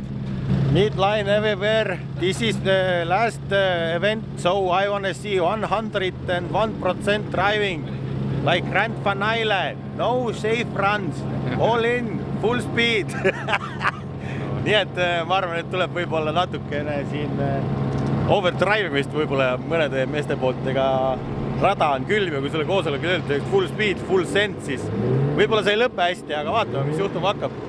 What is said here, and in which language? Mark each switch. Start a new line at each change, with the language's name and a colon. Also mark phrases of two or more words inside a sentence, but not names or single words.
English: Midline everywhere. This is the last event, so I want to see 101% driving like Grand Finale. No safe runs, all in, full speed.
Estonian: Nii et ma arvan, et tuleb võib-olla natukene siin overdrivimist võib-olla mõnede meeste poolt, ega rada on külm ja kui sulle koosolekul öeldakse
English: full speed, full send,
Estonian: siis võib-olla see ei lõpe hästi, aga vaatame, mis juhtuma hakkab.